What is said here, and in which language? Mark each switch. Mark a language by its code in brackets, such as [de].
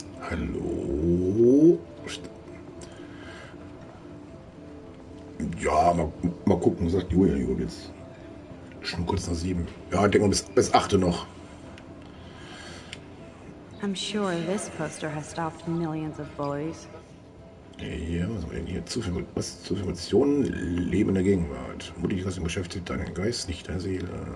[de] Hallo? Ja, mal gucken, sagt Julia jetzt. Schon kurz nach 7. Ja, ich denke mal bis 8 noch. [en] I'm sure this poster has stopped millions of bullies. [de] Ja, was haben wir denn hier? Zu viel Emotionen, Leben in der Gegenwart. Mutig, was beschäftigt deinen Geist, nicht deine Seele.